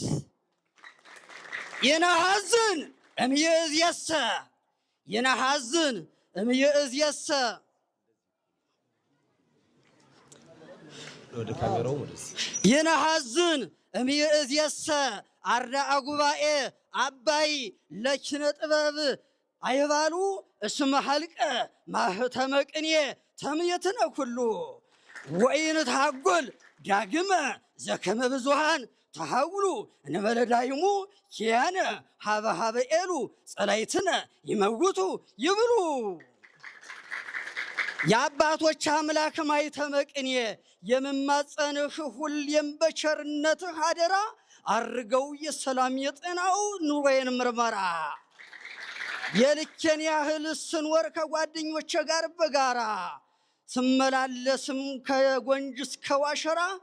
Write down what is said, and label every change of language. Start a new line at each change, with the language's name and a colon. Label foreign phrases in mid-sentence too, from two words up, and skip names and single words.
Geez: የነሐዝን እምይእዜሰ የነሐዝን እምይእዜሰ የነሐዝን እምይእዜሰ አርዳአ ጉባኤ አባይ ለኪነ ጥበብ አይባሉ እስመ ሀልቀ ማህተመ ቅኔ ተምየትነ ኩሉ ወኢንትሐጐል ዳግመ ዘከመ ብዙኃን ተሐውሉ እንበለ ዳይሙ ኪያነ ሀበ ሀበ ኤሉ ጸላይትነ ይመውቱ ይብሉ
Amharic: የአባቶች አምላክ ማኅተመ ቅኔ የምማጸንህ ሁሌም በቸርነትህ አደራ አርገው የሰላም የጤናው ኑሮዬን ምርመራ የልኬን ያህል ስንወር ከጓደኞቼ ጋር በጋራ ስመላለስም ከጎንጅ እስከ ዋሸራ